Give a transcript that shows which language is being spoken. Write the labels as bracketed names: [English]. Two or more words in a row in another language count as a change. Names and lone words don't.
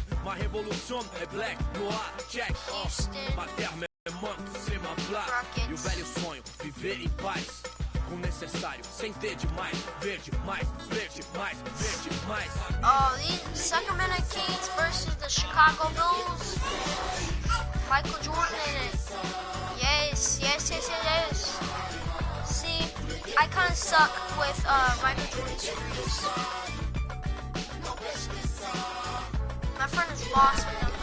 [French] Ma révolution est black, noir, check. Ma terre me manque, c'est ma plaque. [Portuguese] E o velho sonho, viver em paz. Com o necessário, sem ter demais. Verde, mais, verde, mais, verde, mais. [English] Oh, the Sacramento Kings versus the Chicago Bulls. Michael Jordan in it. Yes, yes, yes, yes. See, I kind of suck with Michael Jordan screws. My friend is lost with them.